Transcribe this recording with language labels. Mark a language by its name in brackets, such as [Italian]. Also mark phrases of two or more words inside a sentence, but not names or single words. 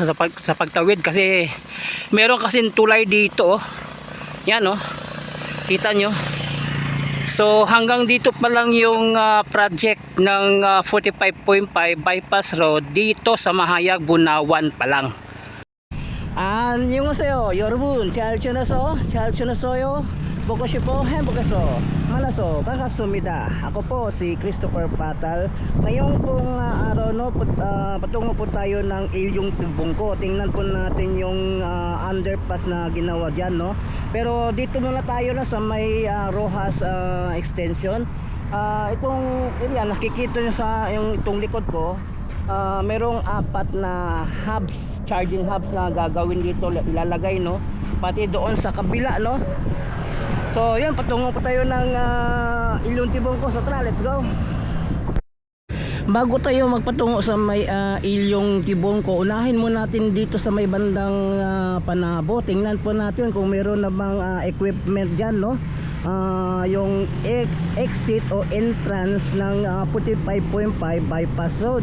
[Filipino] Sa pagtawid, kasi meron kasing tulay dito, oh. Yan, oh. Kita nyo. So hanggang dito pa lang yung project ng 45.5 [English] bypass road [Filipino] dito sa Mahayag Bunawan pa lang. [Korean] 안녕하세요 여러분, 잘 지냈어요? 보고 싶어 행복해서 만나서 반갑습니다. [Filipino] Ako po si Christopher Patal. Ngayon pong araw, no, patungo po tayo ng Ilyong Kibungko. Tingnan po natin yung underpass na ginawa dyan, no? Pero dito muna tayo na sa may Rojas extension. Itong area, nakikita nyo sa itong likod ko, merong 4 na hubs, [English] charging hubs [Filipino] na gagawin dito, ilalagay, no? Pati doon sa kabila, no? So yan, patungo po tayo ng Ilyong Kibungko. So tara, [English] let's go. [Filipino] Bago tayo magpatungo sa may Ilyong Kibungko, unahin mo natin dito sa may bandang Panabo. Tingnan po natin kung meron na bang equipment dyan, no? Yung exit o entrance ng 45.5 [English] bypass road.